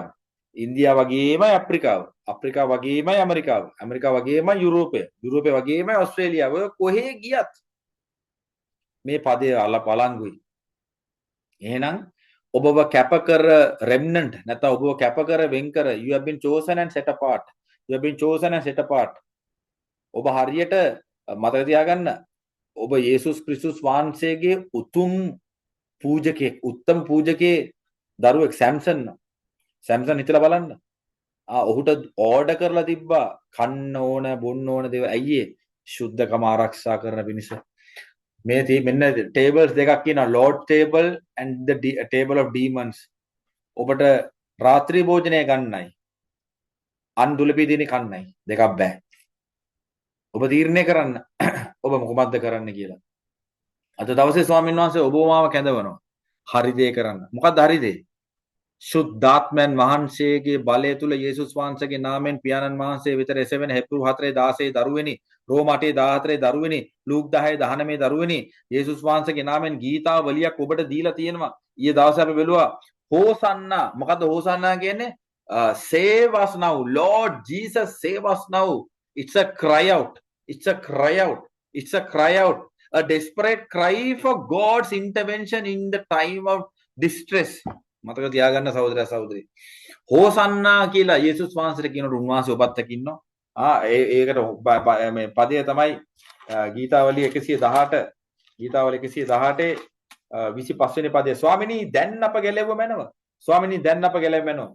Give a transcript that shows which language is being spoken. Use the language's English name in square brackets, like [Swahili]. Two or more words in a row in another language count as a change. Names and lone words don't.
[Sinhala] ඉන්දියාව වගේමයි අප්‍රිකාව. අප්‍රිකාව වගේමයි ඇමරිකාව. ඇමරිකාව වගේමයි යුරෝපය. යුරෝපය වගේමයි ඕස්ට්‍රේලියාව. ඔය කොහේ ගියත් මේ පදේ බලංගුයි. එහෙනම් ඔබව කැප කර remnant නැත්නම් ඔබව කැප කර වෙන් කර [English] you have been chosen and set apart. You have been chosen and set apart. [Sinhala] ඔබ හරියට මතක තියාගන්න ඔබ යේසුස් ක්‍රිස්තුස් වහන්සේගේ උතුම් පූජකෙක්, උත්තම පූජකේ දරුවෙක් සැම්සන් හිතලා බලන්න. ඔහුට ඕඩර් කරලා තිබ්බා කන්න ඕන, බොන්න ඕන දේවල්. ඇයි ඒ? සුද්ධකම ආරක්ෂා කරන පිණිස. මේ මෙන්න ටේබල්ස් දෙකක් කියනවා. [English] Lord table and the table of demons. [Sinhala] ඔබට රාත්‍රී භෝජනය ගන්නයි. අන්දුලපී දිනේ කන්නයි. දෙකක් බෑ. ඔබ තීරණය කරන්න. ඔබ මොකක්ද කරන්න කියලා. අද දවසේ ස්වාමීන් වහන්සේ ඔබ මාව කැඳවනවා. හරි දේ කරන්න. මොකක්ද හරි දේ? සුද්ධාත්මයන් වහන්සේගේ බලය තුල යේසුස් වහන්සේගේ නාමයෙන් පියාණන් වහන්සේ විතර එසවෙන හෙබ්‍රු 4:16 දරුවෙනි, රෝම 8:14 දරුවෙනි, ලූක් 10:19 දරුවෙනි, යේසුස් වහන්සේගේ නාමයෙන් ගීතාවලියක් ඔබට දීලා තියෙනවා. ඊයේ දවසේ අපි බැලුවා හෝසන්නා. මොකද්ද හෝසන්නා කියන්නේ? [English] Save us now, Lord Jesus, save us now. It's a cry out. It's a cry out. It's a cry out. A desperate cry for God's intervention in the time of distress. [Sinhala] මතක තියාගන්න සහෝදර සහෝදරි. හෝසන්නා කියලා යේසුස් වහන්සේට කියනකොට උන්වහන්සේ ඔබත් එක්ක ඉන්නවා. ඒකට මේ පදය තමයි ගීතාවලිය 118 ගීතාවලිය 118 25 වෙනි පදය. ස්වාමිනී දැන් අප ගැලෙව මැනව. ස්වාමිනී දැන් අප ගැලෙව මැනව.